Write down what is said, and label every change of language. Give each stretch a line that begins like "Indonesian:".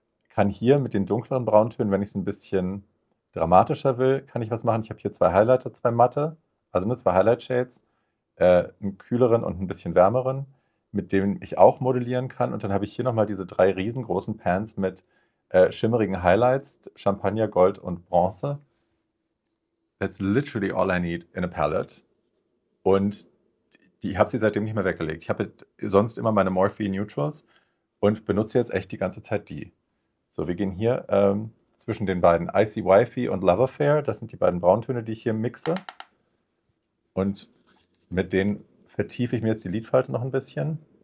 German: Kann hier mit den dunkleren Brauntönen, wenn ich es ein bisschen dramatischer will, kann ich was machen. Ich habe hier 2 Highlighter, 2 matte, also ne, 2 Highlight Shades, einen kühleren und ein bisschen wärmeren, mit denen ich auch modellieren kann. Und dann habe ich hier nochmal diese 3 riesengroßen Pans mit schimmerigen Highlights, Champagner, Gold und Bronze.
English: That's literally all I need in a palette.
German: Und ich habe sie seitdem nicht mehr weggelegt. Ich habe sonst immer meine Morphe Neutrals und benutze jetzt echt die ganze Zeit die. So, wir gehen hier zwischen den beiden Icy Wifey und Love Affair. Das sind die beiden Brauntöne, die ich hier mixe. Und mit denen vertiefe ich mir jetzt die Lidfalte noch ein bisschen.